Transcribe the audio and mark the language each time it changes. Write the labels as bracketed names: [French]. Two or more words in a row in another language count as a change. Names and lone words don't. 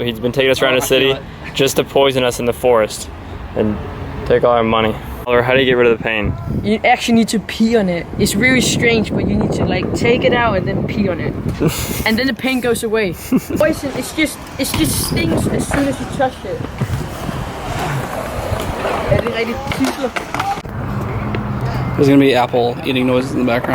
[English] He's been taking us around the city just to poison us in the forest and take all our money. Oliver, how do you get rid of the pain? You actually need to pee on it. It's really strange, but you need to like take it out and then pee on it. And then the pain goes away. Poison, it just stings as soon as you touch it. [Danish] Er det rigtig tysler? [English] There's gonna be Apple eating noises in the background.